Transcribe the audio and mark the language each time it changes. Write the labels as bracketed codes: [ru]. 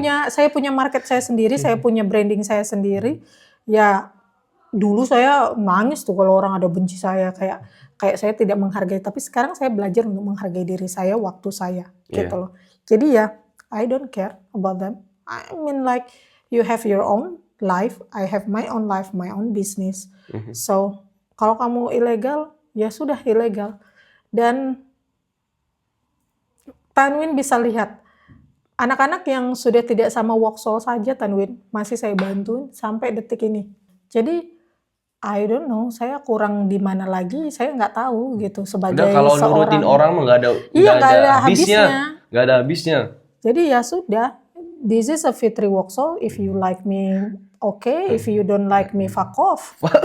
[id] Saya punya market saya sendiri, saya punya branding saya sendiri. Ya dulu saya nangis tuh kalau orang ada benci saya, kayak saya tidak menghargai, tapi sekarang saya belajar untuk menghargai diri saya, waktu saya, gitu loh. Jadi ya, [en] I don't care about them. I mean like, you have your own life, I have my own life, my own business. [id] So, kalau kamu ilegal, ya sudah ilegal. Dan Tanwin bisa lihat, anak-anak yang sudah tidak sama Woksol saja Tanwin, masih saya bantuin sampai detik ini. Jadi, [en] I don't know, [id] saya kurang di mana lagi, saya nggak tahu gitu sebagai kalau nurutin orang mah nggak ada habisnya. Nggak ada habisnya. Jadi ya sudah, [en] this is a Fitri Woksol. If you like me, okay. If you don't like me, fuck off.